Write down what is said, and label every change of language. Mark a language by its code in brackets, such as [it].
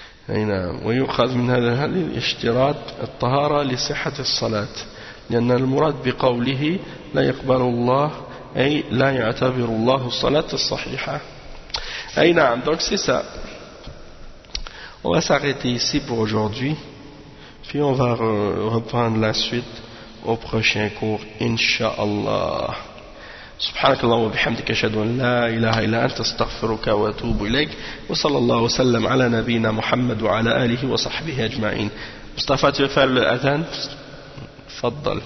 [ar] اي نعم ويؤخذ من هذا الحديث اشتراط الطهارة لصحة الصلاة لأن المراد بقوله لا يقبل الله اي لا يعتبر الله الصلاة الصحيحة اي نعم [fr] donc c'est ça. On va s'arrêter ici pour aujourd'hui puis on va reprendre la suite au prochain cours inshallah. [ar] سبحانك اللهم وبحمدك أشهد أن لا إله إلا أنت استغفرك وأتوب إليك وصلى الله وسلم على نبينا محمد وعلى آله وصحبه أجمعين. مصطفى تفعل الأذان تفضل.